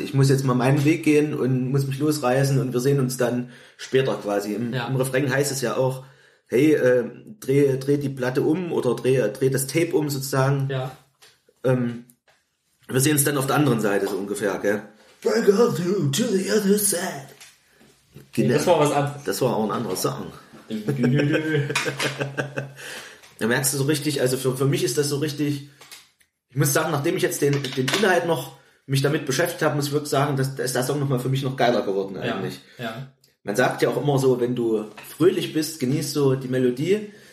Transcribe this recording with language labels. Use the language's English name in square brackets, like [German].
[German] Ich muss jetzt mal meinen Weg gehen und muss mich losreißen und wir sehen uns dann später quasi. Im Refrain heißt es ja auch, hey, dreh die Platte um oder dreh das Tape um sozusagen. Ja. Wir sehen uns dann auf der anderen Seite so ungefähr, gell? [English] Break all through to the other side. [German] Genau. Das war was anderes. Das war auch ein anderer Song. Da merkst du so richtig, also für mich ist das so richtig, ich muss sagen, nachdem ich jetzt den Inhalt noch mich damit beschäftigt habe, muss ich wirklich sagen, dass ist der Song nochmal für mich noch geiler geworden eigentlich. Ja. Man sagt ja auch immer so, wenn du fröhlich bist, genießt du die Melodie.